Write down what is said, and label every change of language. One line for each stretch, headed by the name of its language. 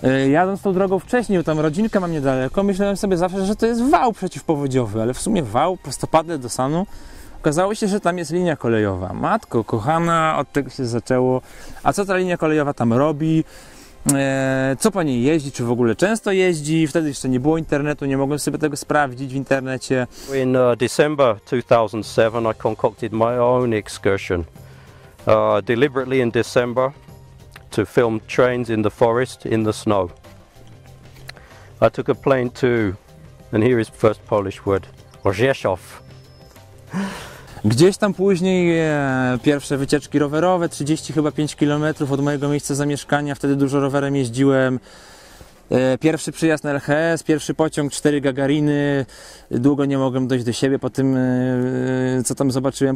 Polish: Jadąc tą drogą wcześniej, bo tam rodzinkę mam niedaleko, myślałem sobie zawsze, że to jest wał przeciwpowodziowy, ale w sumie wał, prostopadle do Sanu. Okazało się, że tam jest linia kolejowa. Matko kochana, od tego się zaczęło. A co ta linia kolejowa tam robi? Co po niej jeździ? Czy w ogóle często jeździ? Wtedy jeszcze nie było internetu, nie mogłem sobie tego sprawdzić w internecie.
English: In December 2007 I concocted my own excursion. Deliberately in December to film trains in the forest in the snow. I took a plane to, and here is the first Polish word, Rzeszów.
Polish: Gdzieś tam później pierwsze wycieczki rowerowe, 30 chyba 5 km od mojego miejsca zamieszkania, wtedy dużo rowerem jeździłem. Pierwszy przyjazd na LHS, pierwszy pociąg, 4 Gagariny, długo nie mogłem dojść do siebie po tym, co tam zobaczyłem.